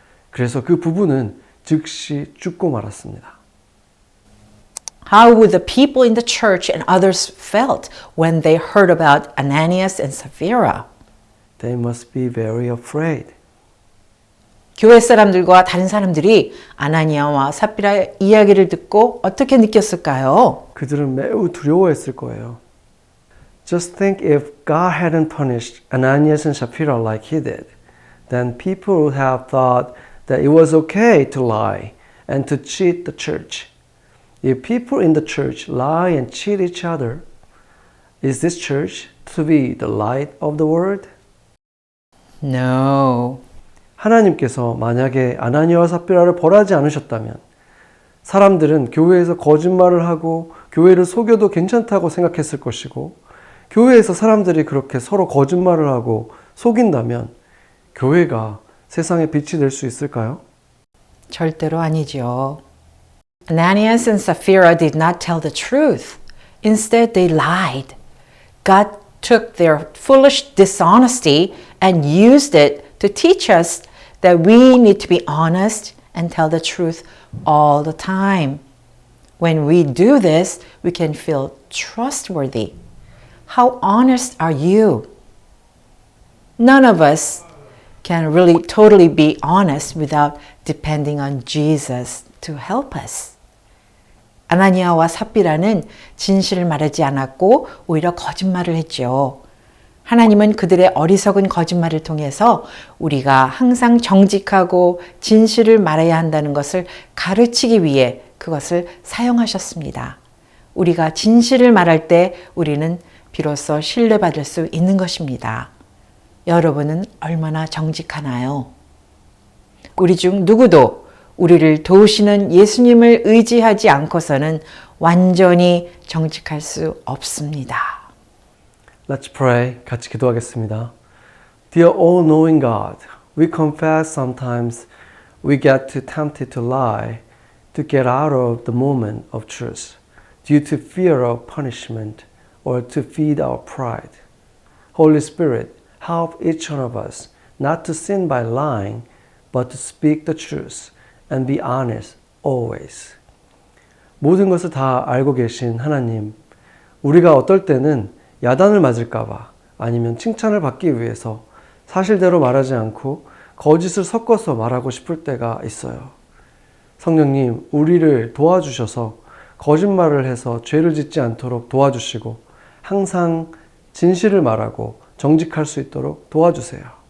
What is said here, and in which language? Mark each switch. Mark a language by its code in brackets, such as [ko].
[ko] 그래서 그 부부는 즉시 죽고 말았습니다. [en] How would the people in the church and others felt when they heard about Ananias and Sapphira? They must be very afraid. [ko] 교회 사람들과 다른 사람들이 아나니아와 삽비라의 이야기를 듣고 어떻게 느꼈을까요? 그들은 매우 두려워했을 거예요. [en] Just think if God hadn't punished Ananias and Sapphira like he did, then people would have thought that it was okay to lie and to cheat the church. If people in the church lie and cheat each other, is this church to be the light of the world? No. [ko] 하나님께서 만약에 아나니아와 삽비라를 벌하지 않으셨다면 사람들은 교회에서 거짓말을 하고 교회를 속여도 괜찮다고 생각했을 것이고 교회에서 사람들이 그렇게 서로 거짓말을 하고 속인다면 교회가 세상에 빛이 될 수 있을까요? 절대로 아니죠. [en] Ananias and Sapphira did not tell the truth. Instead, they lied. God took their foolish dishonesty and used it to teach us that we need to be honest and tell the truth all the time. When we do this, we can feel trustworthy. How honest are you? None of us can really totally be honest without depending on Jesus to help us. [ko] 아나니아와 삽비라는 진실을 말하지 않았고 오히려 거짓말을 했죠. 하나님은 그들의 어리석은 거짓말을 통해서 우리가 항상 정직하고 진실을 말해야 한다는 것을 가르치기 위해 그것을 사용하셨습니다. 우리가 진실을 말할 때 우리는 비로소 신뢰받을 수 있는 것입니다. 여러분은 얼마나 정직하나요? 우리 중 누구도 우리를 도우시는 예수님을 의지하지 않고서는 완전히 정직할 수 없습니다. [en] Let's pray. [ko] 같이 기도하겠습니다. [en] Dear all-knowing God, we confess sometimes we get too tempted to lie to get out of the moment of truth due to fear of punishment or to feed our pride. Holy Spirit, help each one of us not to sin by lying, but to speak the truth and be honest always. [ko] 모든 것을 다 알고 계신 하나님, 우리가 어떨 때는 야단을 맞을까봐 아니면 칭찬을 받기 위해서 사실대로 말하지 않고 거짓을 섞어서 말하고 싶을 때가 있어요. 성령님, 우리를 도와주셔서 거짓말을 해서 죄를 짓지 않도록 도와주시고 항상 진실을 말하고 정직할 수 있도록 도와주세요.